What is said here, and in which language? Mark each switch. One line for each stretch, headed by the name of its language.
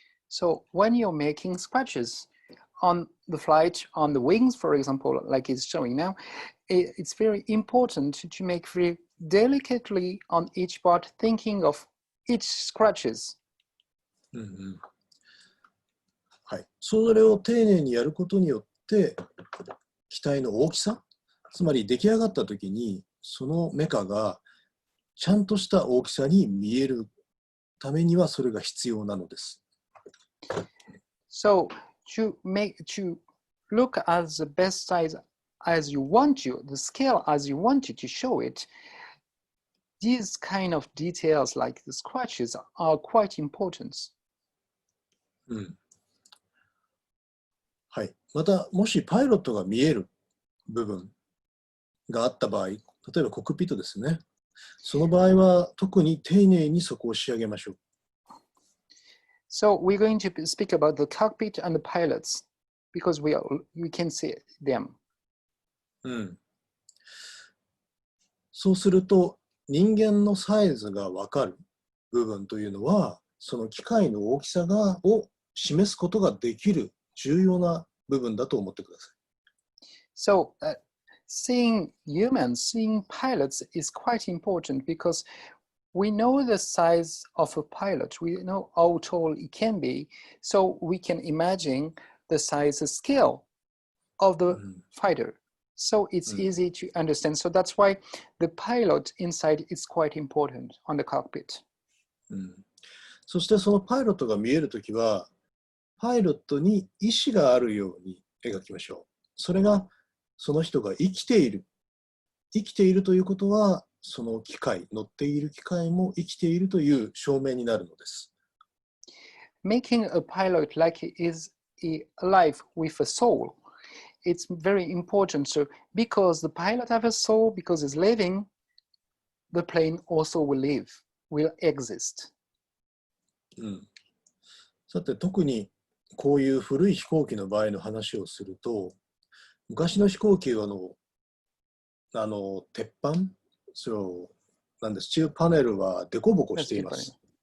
English: So when you're making scratches on the flight, on the wings, for example, like it's showing now, it's very important to make very delicately on each part, thinking of each scratches.
Japanese: はい、それを丁寧にやることによって機体の大きさ、つまり出来上がった時にそのメカがちゃんとした大きさに見えるためにはそれが必要なのです。
English: So to look as the best size as you want to, the scale as you want to show it, these kind of details like the scratches are quite important.
Japanese: はい、また、もしパイロットが見える部分があった場合、例えばコックピットですね。その場合は特に丁寧にそこを仕上げましょう。
English: So we're going to speak about the cockpit and the pilots because we can see them.
Japanese: うん。そうすると、人間のサイズが分かる部分というのは、その機械の大きさを示すことができる重要な部分だと思ってください。
English: So seeing humans, seeing pilots is quite important because we know the size of a pilot. We know how tall it can be, so we can imagine the size, the scale of the fighter. So it's easy to understand. So that's why the pilot inside is quite important on the cockpit.
Japanese: そしてそのパイロットが見えるときは、パイロットに意思があるように描きましょう。それがその人が生きている。生きているということは、その機械、乗っている機械も生きているという証明になるのです。
English: Making a pilot like he is alive with a soul, it's very important. So because the pilot has a soul, because he's living, the plane also will live, will exist.
Japanese: さて、特にこういう古い飛行機の場合の話をすると、昔の飛行機は鉄板、なんです。スチールパネルはデコボコしています。